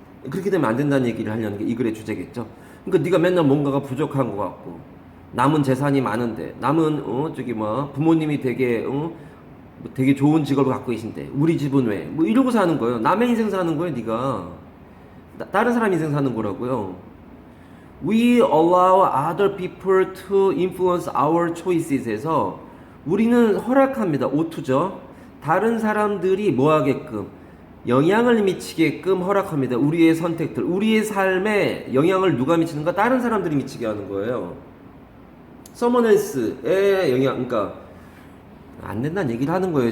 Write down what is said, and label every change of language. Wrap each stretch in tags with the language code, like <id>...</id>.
<ko>그렇게 되면 안 된다는 얘기를 하려는 게 이 글의 주제겠죠. 그러니까 네가 맨날 뭔가가 부족한 것 같고 남은 재산이 많은데 남은 저기 뭐 부모님이 되게 되게 좋은 직업을 갖고 계신데 우리 집은 왜 뭐 이러고 사는 거예요. 남의 인생 사는 거예요. 네가 다른 사람 인생 사는 거라고요.</ko> <en>We allow other people to influence our choices에서</en> <ko>우리는 허락합니다. 오투죠. 다른 사람들이 뭐 하게끔 영향을 미치게끔 허락합니다. 우리의 선택들, 우리의 삶에 영향을 누가 미치는가? 다른 사람들이 미치게 하는 거예요. someone else의 영향, 그러니까 안 된다는 얘기를 하는 거예요.</ko>